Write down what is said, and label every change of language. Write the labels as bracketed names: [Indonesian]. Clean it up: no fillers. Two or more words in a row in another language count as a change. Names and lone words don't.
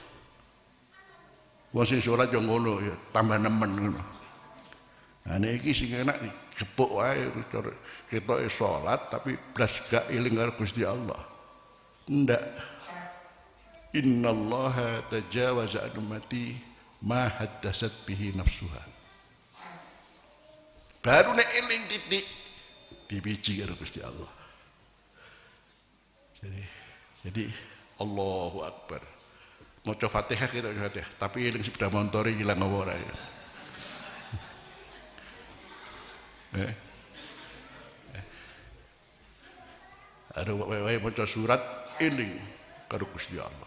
[Javanese] Wong sing salat yo ngono ya, tambah nemen ngono. Nah niki sing enak dijepuk wae ketoke salat tapi blas gak eling karo Gusti Allah. Ndak. [Arabic] إن الله تجاوز عن أمتي ما حدثت به نفسها. [Javanese] Baru nek eling titik dibiji karo Gusti Allah. [Arabic] Jadi الله أكبر. [Javanese] Maca Fatihah kita Fatihah, tapi eling sepeda motor iki ilang apa ora ya. Ada wae maca surat eling karo Gusti Allah.